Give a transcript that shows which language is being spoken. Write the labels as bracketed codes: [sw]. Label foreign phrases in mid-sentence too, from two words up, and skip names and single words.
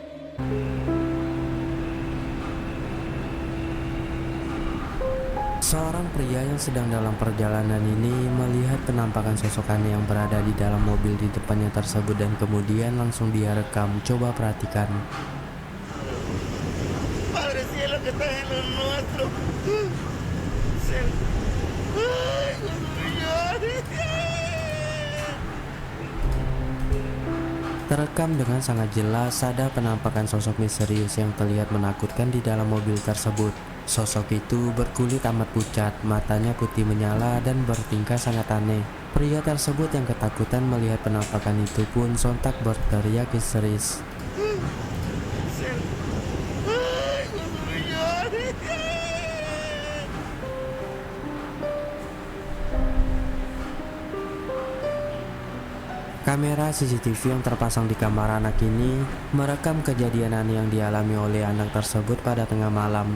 [id] seorang pria yang sedang dalam perjalanan ini melihat penampakan sosok aneh yang berada di dalam mobil di depannya tersebut dan kemudian langsung dia rekam. Coba perhatikan. [es] Padre cielo que estás en lo nuestro. Cielo. Ay, Dios mío. [id] Terekam dengan sangat jelas ada penampakan sosok misterius yang terlihat menakutkan di dalam mobil tersebut. Sosok itu berkulit amat pucat, matanya putih menyala dan bertingkah sangat aneh. Pria tersebut yang ketakutan melihat penampakan itu pun sontak berteriak histeris. [es] Cielo. Ay, Dios mío. [id] Kamera CCTV yang terpasang di kamar anak ini merekam kejadian aneh yang dialami oleh anak tersebut pada tengah malam.